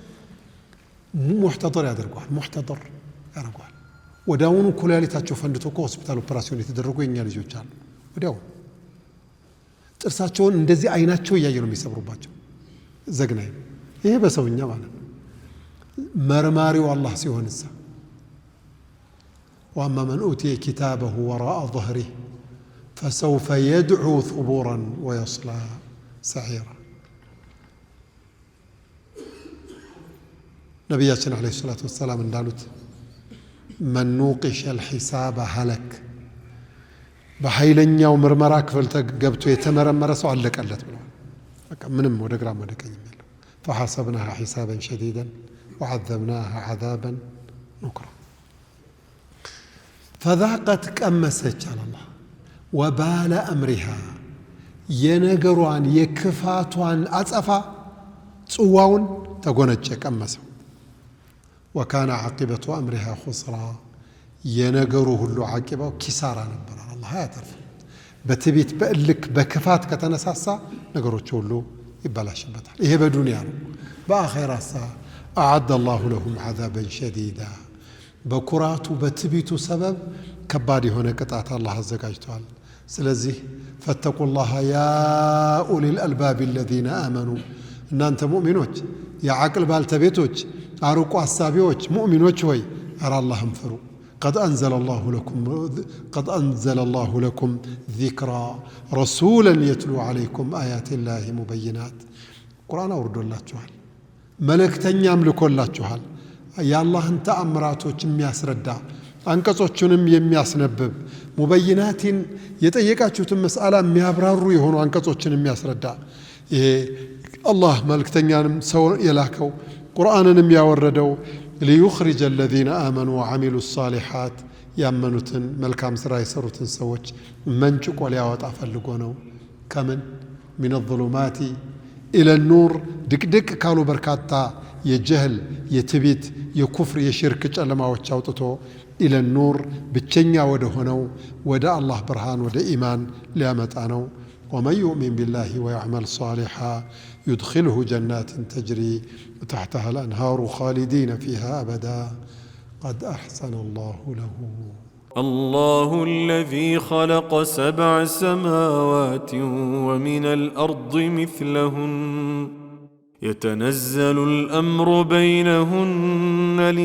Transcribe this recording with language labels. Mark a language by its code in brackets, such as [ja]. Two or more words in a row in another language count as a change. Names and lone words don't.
[am] ሙህተደር ያደርጓል። ወዲያውኑ ኩላሊታቸው ፈንድቶ ሆስፒታል ኦፕራሲዮን የተደረጉ የኛ ልጆች አሉ። ወዲያው ጥርሳቸውን እንደዚህ አይናቸው እያየ ነው የሚሰብሩባቸው። ዘግናኝ። ይሄ በሰውኛ ማለት ነው። መርማሪው አላህ ሲሆንሳ [ar] وأما من أوتي كتابه وراء ظهره فسوف يدعو ثبورا ويصلى سعيرا። [am] ነቢያችን [ar] عليه الصلاة والسلام [am] እንዳሉት [ar] من نوقش الحساب هلك። [am] በኃይለኛው ምርመራ ክፍል ገብቶ የተመረመረ ሰው አለቀለት ብለዋል። በቃ ምንም ወደ ግራም ወደ ቀኝ የለው። [ar] فحسبناها حسابا شديدا وعذبناها عذابا نكرا [am] فذاقت ቀመሰች አለ አላህ [ar] وبال أمرها [am] የነገሯን የክፋቷን አጸፋ ጽዋውን ተጎነጨ ቀመሰው። [ar] وكان عاقبة أمرها خسرا [am] የነገሩ ሁሉ ዓቂባው ኪሳራ ነበር። አላህ ያተርፍ። በትዕቢት በእልክ በክፋት ከተነሳሳ ነገሮች ሁሉ ይበላሽበታል። ይሄ በዱንያ ነው። በአኺራሳ [ar] أعد الله لهم عذابا شديدا። [am] በኩራቱ በትዕቢቱ ሰበብ ከባድ የሆነ ቅጣት አላህ አዘጋጅቷል። ስለዚህ [ar] فاتقوا الله يا أولي الألباب الذين آمنوا። [am] እናንተ ሙእሚኖች የዓቅል ባልተቤቶች አርቆ አሳቢዎች ሙእሚኖች ሆይ አረ አላህን ፍሩ። [ar] قد أنزل الله لكم ذكرا رسولا يتلو عليكم آيات الله مبينات። [am] ቁርአን አውርዶላችኋል፣ መልእክተኛም ልኮላችኋል። የአላህን ተአምራቶች የሚያስረዳ አንቀጾቹንም የሚያስነብብ ሙበይናቲን የጠየቃችሁትን መስአላ የሚያብራሩ የሆኑ አንቀጾችን የሚያስረዳ ይሄ አላህ መልእክተኛንም ሰው የላከው ቁርአንንም ያወረደው [ar] ليخرج الذين آمنوا وعملوا الصالحات [am] ያመኑትን መልካም ስራ የሰሩትን ሰዎች መንጭቆ ሊያወጣ ፈልጎ ነው። ከምን [ar] من الظلمات إلى [am] النور ድቅድቅ ካሉ በርካታ የጀህል የትዕቢት የኩፍር የሽርክ ጨለማዎች አውጥቶ [ar] إلى النور [am] ብቸኛ ወደ ሆነው ወደ አላህ ብርሃን ወደ ኢማን ሊያመጣ ነው። [ar] ومن يؤمن بالله ويعمل صالحا يدخله جنات تجري تحتها الأنهار خالدين فيها أبدا قد أحسن الله له. الله الذي خلق 7 سماوات ومن الأرض مثلهن يتنزل الأمر بينهن